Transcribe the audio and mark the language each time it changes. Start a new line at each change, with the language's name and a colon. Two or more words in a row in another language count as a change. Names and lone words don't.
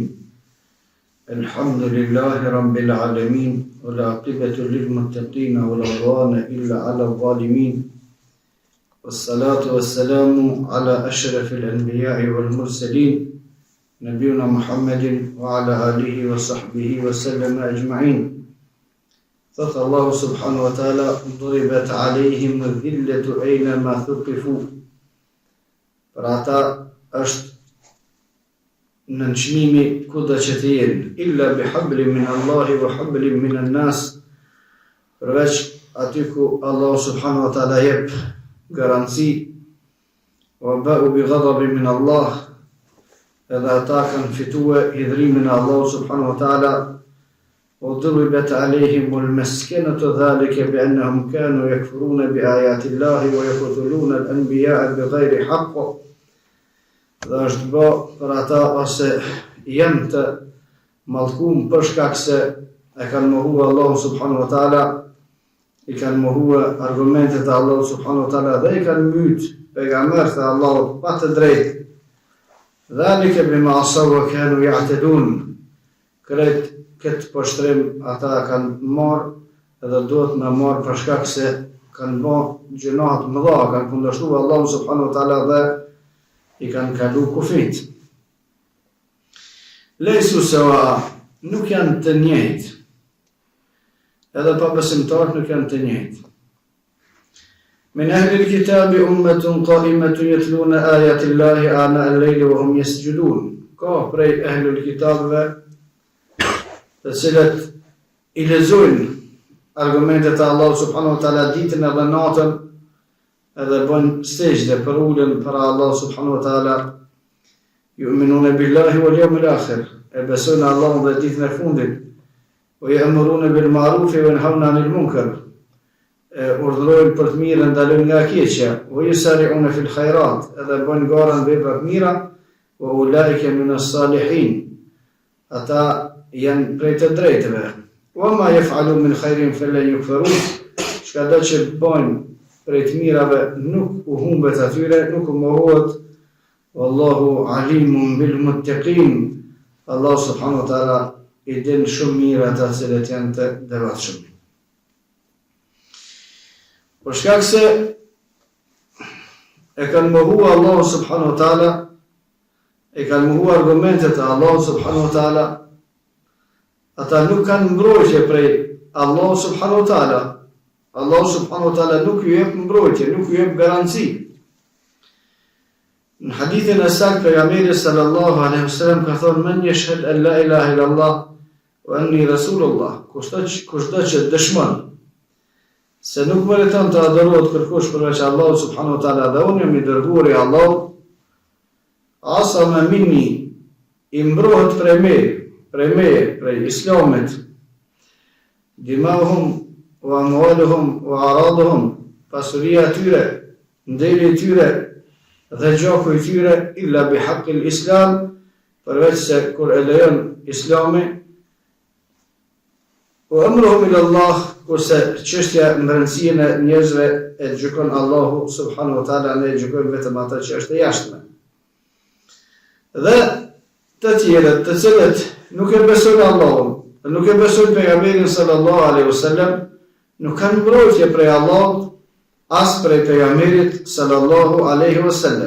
Arabic: الحمد لله رب العالمين والعاقبة للمتقين ولا عدوان إلا على الظالمين والصلاة والسلام على أشرف الأنبياء والمرسلين نبينا محمد وعلى آله وصحبه وسلم أجمعين. ثق الله سبحانه وتعالى ضربت عليهم الذلة أينما ثقفوا.
Albanian: Për ata është në nënçmimi kudo që të jenë,
Arabic: إلا بحبل من الله و حبل من الناس,
Albanian: përveç aty ku Allah
Arabic: سبحانه وتعالى
Albanian: jep garanci,
Arabic: وباءوا بغضب من الله,
Albanian: edhe ata kanë fitue hidhrimin e
Arabic: Allah سبحانه وتعالى وضربت عليهم المسكنة ذلك بأنهم كانوا يكفرون بآيات الله ويقتلون الأنبياء بغير حق.
Albanian: Dhe është bë për ata ose janë të mallkum për shkak se e kanë mohuar Allahu
Arabic: سبحانه وتعالى,
Albanian: i kanë mohuar argumentet e Allahu
Arabic: سبحانه وتعالى
Albanian: dhe i kanë mbyt pejgamberët e Allahut pa të drejtë.
Arabic: ذلك بما عصوا وكانوا يعتدون.
Albanian: Këtë poshtrim ata kanë marrë edhe duhet me marrë për shkak se kanë bërë gjëna të mëdha, kanë kundërshtuar Allahu
Arabic: سبحانه وتعالى
Albanian: dhe i kanë kalu kufit.
Arabic: ليسوا سواء,
Albanian: nuk janë të njëjtë. Edhe pa besimtarët nuk janë të njëjtë.
Arabic: من أهل الكتاب أمة قائمة يتلون آيات الله آناء الليل وهم يسجدون.
Albanian: Ka prej ahli al-kitabëve të cilët i lexojnë argumentet e Allahut
Arabic: سبحانه وتعالى
Albanian: ditën edhe natën, edhe bën sejdë për ulën për Allah
Arabic: سبحانه وتعالى يؤمنون بالله واليوم الآخر,
Albanian: e besojnë Allahun dhe ditën e fundit,
Arabic: ويأمرون بالمعروف وينهون عن المنكر,
Albanian: urdhërojnë për të mirë dhe ndalojnë nga e keqja,
Arabic: ويسارعون في الخيرات,
Albanian: edhe bën garën vepra të mira,
Arabic: وأولئك من الصالحين,
Albanian: ata janë prej të drejtëve.
Arabic: وما يفعلوا من خير فلن يكفرون,
Albanian: çka do që bëjnë prej të mirave nuk u humbet atyre, nuk u mohohet.
Arabic: والله عليم بالمتقين.
Albanian: Allah
Arabic: سبحانه وتعالى
Albanian: i din shumë mirë ata që janë të devotshëm. Për shkak se e kanë mohuar Allah
Arabic: سبحانه وتعالى,
Albanian: e kanë mohuar argumentet e Allah
Arabic: سبحانه وتعالى,
Albanian: ata nuk kanë mbrojtje prej Allah
Arabic: سبحانه وتعالى.
Albanian: Allah
Arabic: سبحانه وتعالى
Albanian: nuk ju jep mbrojtje, nuk ju jep garanci. Në hadithin e saktë pejgamberi
Arabic: صلى الله عليه وسلم
Albanian: ka thënë:
Arabic: "من يشهد أن لا إله إلا الله وأني رسول الله",
Albanian: kushdo që dëshmon se nuk meriton të adhurohet kërkush përveç Allahut
Arabic: سبحانه وتعالى
Albanian: dhe unë jam i dërguar i Allahut,
Arabic: عصموا مني,
Albanian: i mbrohet prej islamit,
Arabic: دماءهم وأموالهم وأعراضهم,
Albanian: pasuria tyre, nderi tyre dhe gjaku i tyre,
Arabic: إلا بحق الإسلام,
Albanian: përveç se kur e lejon islami,
Arabic: وأمرهم إلى الله,
Albanian: kurse çështja në rëndësinë e njerëzve e gjykon Allahu
Arabic: سبحانه وتعالى,
Albanian: ne gjykojmë vetëm ata që është e jashtme. Dhe të tjerët të cilët nuk e besojnë Allahun, nuk e besojnë pejgamberin
Arabic: صلى الله عليه وسلم,
Albanian: nuk kanë mbrojtje prej Allahut, as prej pejgamberit
Arabic: صلى الله عليه وسلم.